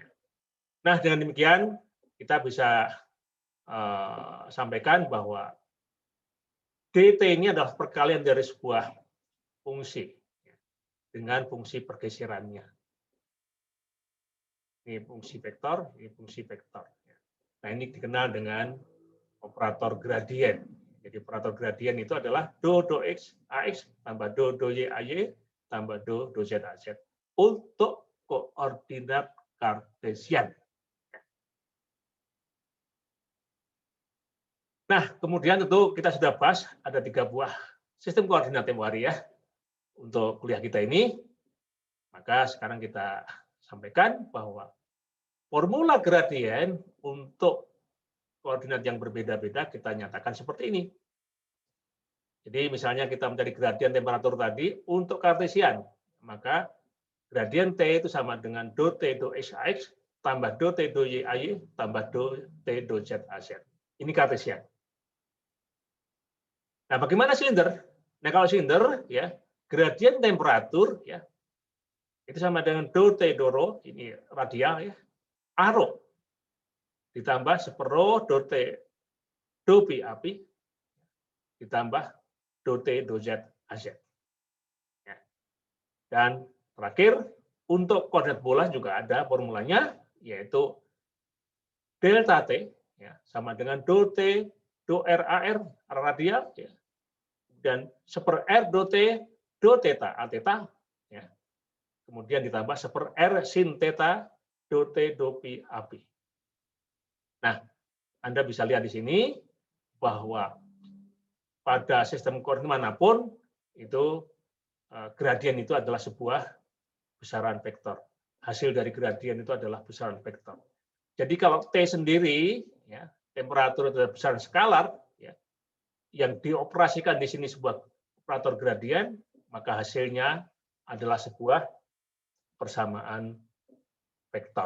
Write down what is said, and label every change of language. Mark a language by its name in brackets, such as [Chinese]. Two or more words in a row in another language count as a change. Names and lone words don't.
[Indonesian] Nah, dengan demikian kita bisa sampaikan bahwa dt ini adalah perkalian dari sebuah fungsi, ya, dengan fungsi pergeserannya. Ini fungsi vektor, ini fungsi vektor. Ya. Nah, ini dikenal dengan operator gradien. Jadi operator gradien itu adalah do X AX tambah do Y AY tambah do Z AZ untuk koordinat kartesian. Nah, kemudian tentu kita sudah bahas ada 3 buah sistem koordinat tempo hari, ya, untuk kuliah kita ini. Maka sekarang kita sampaikan bahwa formula gradien untuk koordinat yang berbeda-beda kita nyatakan seperti ini. Jadi misalnya kita mencari gradien temperatur tadi untuk kartesian, maka gradien T itu sama dengan do T do X AX tambah do T do Y AY tambah do T do Z AZ. Ini kartesian. Nah, bagaimana silinder? Nah, kalau silinder ya, gradien temperatur ya itu sama dengan do T do rho, ini radial ya, arrow ditambah separuh do T do P api ditambah do T do Z AZ. Ya. Dan terakhir untuk koordinat bola juga ada formulanya, yaitu delta T ya, sama dengan do T do R AR radial ya, dan seper R do T do theta A theta ya. Kemudian ditambah seper R sin theta do T do Pi api. Nah, Anda bisa lihat di sini bahwa pada sistem koordinat manapun itu gradien itu adalah sebuah besaran vektor. Hasil dari gradien itu adalah besaran vektor. Jadi kalau T sendiri ya, temperatur adalah besaran skalar ya, yang dioperasikan di sini sebuah operator gradien, maka hasilnya adalah sebuah persamaan vektor.